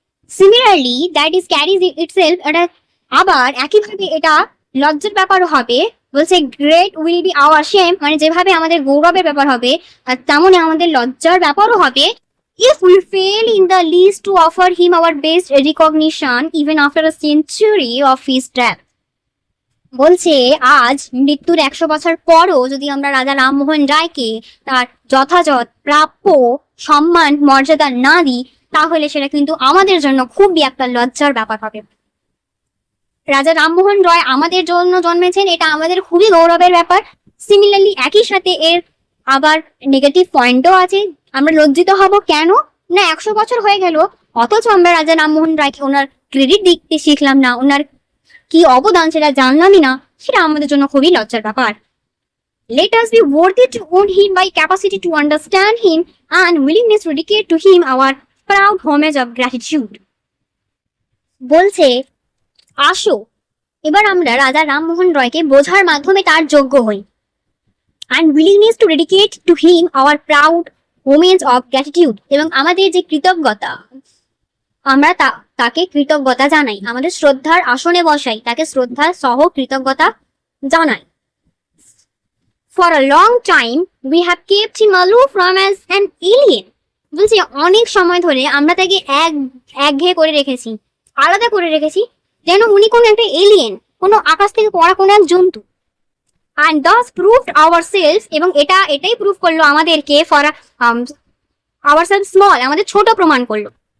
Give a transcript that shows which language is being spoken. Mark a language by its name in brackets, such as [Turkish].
[Bangla] Similarly [English] that is carriage itself, [Bangla] এটা আবার একইভাবে এটা লজ্জার ব্যাপার হবে। বলছে [English] great will be our shame, [Bangla] মানে যেভাবে আমাদের গৌরবের ব্যাপার হবে আর তেমনই আমাদের লজ্জার ব্যাপারও হবে [English] if we fail in the least to offer him our best recognition even after a century of his death. [Bangla] বলছে আজ মৃত্যুর 100 বছর পরও যদি আমরা রাজা রামমোহন রায়কে তার যথাযথ প্রাপ্য সম্মান মর্যাদা না দিই, তাহলে সেটা কিন্তু আমাদের জন্য খুবই একটা লজ্জার ব্যাপার হবে। রাজা রামমোহন রয় আমাদের জন্য জন্মেছেন, এটা আমাদের খুবই গৌরবের ব্যাপার। সিমিলারলি একই সাথে এর আবার নেগেটিভ পয়েন্টও আছে। আমরা লজ্জিত হব কেন না, 100 বছর হয়ে গেল অথচ আমরা রাজা রামমোহন রায়কে ওনার ক্রেডিট দিতে শিখলাম না, ওনার কি অবদান সেটা জানলামই না, সেটা আমাদের জন্য খুবই লজ্জার ব্যাপার। [English] Let us be worthy to own him by capacity to understand him and willingness to dedicate to him our proud homage of gratitude. [Bangla] বলছে আসো এবার আমরা রাজা রামমোহন রয়কে বোঝার মাধ্যমে তার যোগ্য হই, [English] and willingness to dedicate to him our proud homage of gratitude, [Bangla] এবং আমাদের যে কৃতজ্ঞতা আমরা তাকে কৃতজ্ঞতা জানাই, আমাদের শ্রদ্ধার আসনে বসাই, তাকে শ্রদ্ধা সহ কৃতজ্ঞতা জানাই। [English] For a long time we have kept him aloof from as an alien. [Bangla] বলছি অনেক সময় ধরে আমরা তাকে একঘেয়ে করে রেখেছি, আলাদা করে রেখেছি, যেন উনি কোনো একটা এলিয়েন, কোনো আকাশ থেকে পড়া কোনো এক জন্তু। [English] And thus proved ourselves, [Bangla] এবং এটাই প্রুভ করলো আমাদেরকে [English] for ourselves small, [Bangla] আমাদের ছোট প্রমাণ করলো।